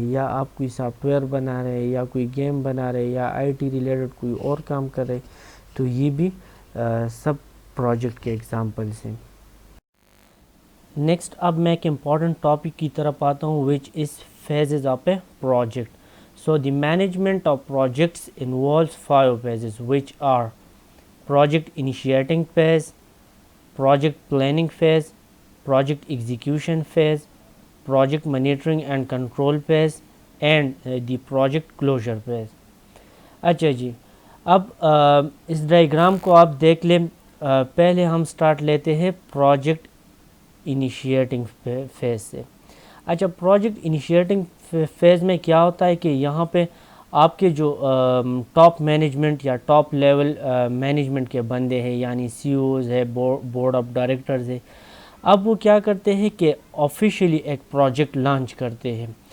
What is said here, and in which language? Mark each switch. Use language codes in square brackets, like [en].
[ur] یا آپ کوئی سافٹ ویئر بنا رہے ہیں یا کوئی گیم بنا رہے یا آئی ٹی ریلیٹڈ کوئی اور کام کر رہے تو یہ بھی سب پروجیکٹ کے ایگزامپلس ہیں. نیکسٹ اب میں ایک امپورٹنٹ ٹاپک کی طرف آتا ہوں [en] Which is phases of a project. So the management of projects involves 5 phases which are project initiating phase, project planning phase, project execution phase, project monitoring and control phase and the project closure phase. [ur] اچھا جی، اب اس diagram کو آپ دیکھ لیں. پہلے ہم start لیتے ہیں پروجیکٹ انیشیٹنگ فیز سے. اچھا، پروجیکٹ انیشیٹنگ فیز میں کیا ہوتا ہے کہ یہاں پہ آپ کے جو ٹاپ مینجمنٹ یا ٹاپ لیول مینجمنٹ کے بندے ہیں یعنی سی اوز ہے، بورڈ آف ڈائریکٹرز ہے، اب وہ کیا کرتے ہیں کہ آفیشیلی ایک پروجیکٹ لانچ کرتے ہیں.